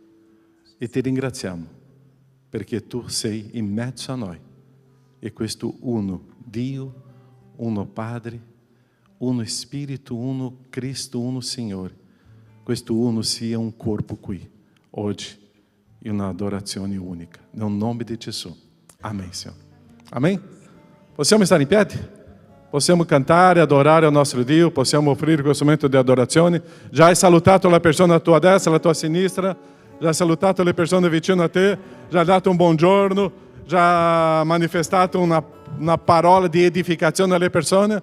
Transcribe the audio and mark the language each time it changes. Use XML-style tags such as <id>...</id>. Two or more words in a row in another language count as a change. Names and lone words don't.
<it>E ti ringraziamo perché tu sei in mezzo a noi, e questo uno Dio, uno Padre, uno Spirito, uno Cristo, uno Signore, questo uno sia un corpo qui, oggi, in una adorazione unica, nel nome di Gesù.</it> <pt>Amém, Senhor. Amém?</pt> <it>Possiamo stare in piedi? Possiamo cantare, adorare il nostro Dio, possiamo offrire questo momento di adorazione. Già hai salutato la persona a tua destra, alla tua sinistra, già hai salutato le persone vicino a te, già hai dato un buongiorno, già hai manifestato una parola di edificazione alle persone.</it>